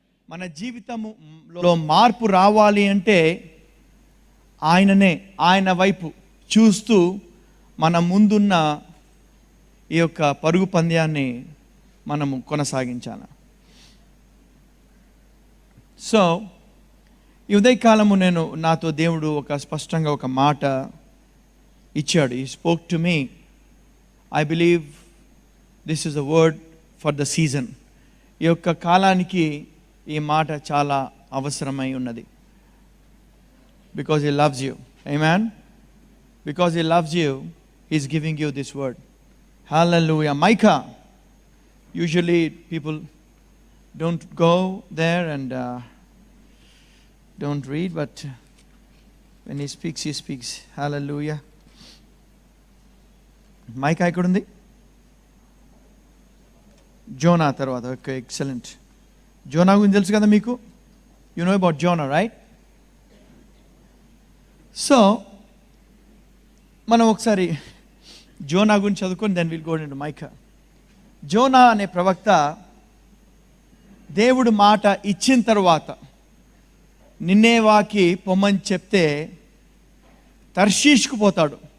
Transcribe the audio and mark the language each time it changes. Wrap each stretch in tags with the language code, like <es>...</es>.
<te>మన జీవితంలో మార్పు రావాలి అంటే ఆయన వైపు చూస్తూ మన ముందున్న ఈ యొక్క పరుగు పంద్యాన్ని మనము కొనసాగించాలి. సో ఈ ఉదయకాలము నాతో దేవుడు స్పష్టంగా ఒక మాట ఇచ్చాడు.</te> <en>He spoke to me. I believe this is a word for the season.</en> <te>ఈ యొక్క కాలానికి ఈ మాట చాలా అవసరమై ఉన్నది.</te> <en>Because He loves you. Amen. Because He loves you, He's giving you this word. Hallelujah. Micah. Usually people don't go there and don't read, but when He speaks. Hallelujah.</en> <te>Micah ekkundi? Jonah tarvata.</te> <en>Okay, excellent.</en> <te>Jonah gurinchi telusu kada meeku?</te> <en>You know about Jonah, right?</en> <te>So మనం ఒకసారి జోనా గురించి చదువుకొని</te> <en>Then will go into Micah.</en> <te>Zona అనే ప్రవక్త దేవుడు మాట ఇచ్చిన తర్వాత నినేవాకి పొమ్మని చెప్తే తర్షీష్కు పోతాడు.</te>